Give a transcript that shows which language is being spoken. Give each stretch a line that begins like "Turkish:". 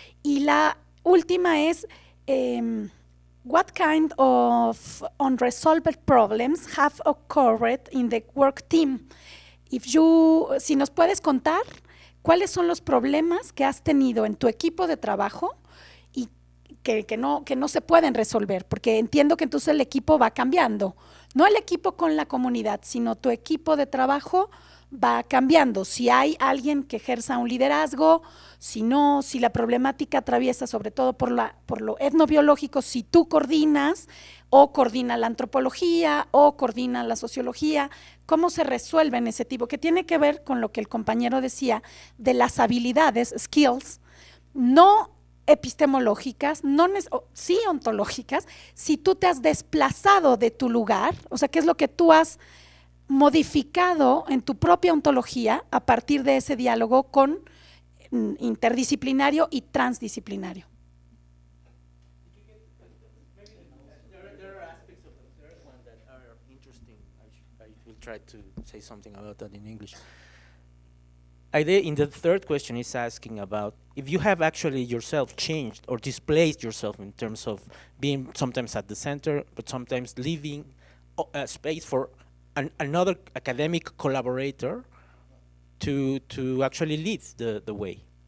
Spanish: Y la última es,
English: what kind of unresolved problems have occurred in the work team?
Spanish: Si nos puedes contar cuáles son los problemas que has tenido en tu equipo de trabajo y que no se pueden resolver, porque entiendo que entonces el equipo va cambiando, no el equipo con la comunidad, sino tu equipo de trabajo va cambiando. Si hay alguien que ejerza un liderazgo, si la problemática atraviesa sobre todo por lo etnobiológico, si tú coordinas o coordina la antropología o coordina la sociología, ¿cómo se resuelven ese tipo? Que tiene que ver con lo que el compañero decía de las habilidades, skills, no epistemológicas, sí ontológicas, si tú te has desplazado de tu lugar, o sea, ¿qué es lo que tú has modificado en tu propia ontología a partir de ese diálogo con interdisciplinario y transdisciplinario?
English: There are aspects of the third one that are interesting. I will try to say something about that in English. In the third question is asking about if you have actually yourself changed or displaced yourself in terms of being sometimes at the center, but sometimes leaving a space for another academic collaborator to actually lead the way.